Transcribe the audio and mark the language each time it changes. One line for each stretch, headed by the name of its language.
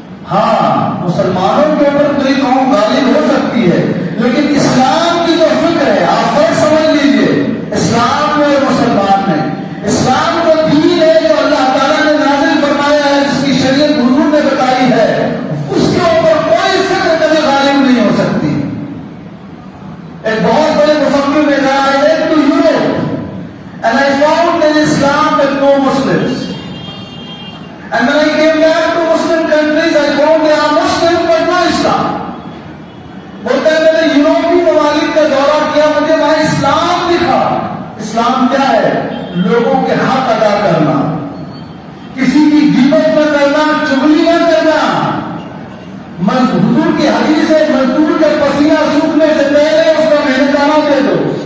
Urdu: ہاں مسلمانوں کے اوپر کوئی قوم غالب ہو سکتی ہے لیکن اسلام کی جو فکر ہے آپ فرق سمجھ لیجئے. اسلام میں اور مسلمان میں، اسلام کو دین ہے جو اللہ تعالیٰ نے نازل فرمایا ہے، جس کی شریعت حضور نے بتائی ہے، اس کے اوپر کوئی فکر کبھی غالب نہیں ہو سکتی. ایک بہت بڑے مفکر نے کہا
English: I went to Europe and I found in Islam that no Muslims. And when I came back to Muslim countries, I found they are Muslims but no Islam.
Urdu: بولتا ہے میں نے یورپی ممالک کا دورہ کیا، مجھے وہاں اسلام دکھا. اسلام کیا ہے؟ لوگوں کے حق ادا کرنا، کسی کی غیبت نہ کرنا، چغلی نہ کرنا. حضور کی حدیث ہے مزدور کے پسینہ سوکھنے سے پہلے اس کو محنتانہ دے دو.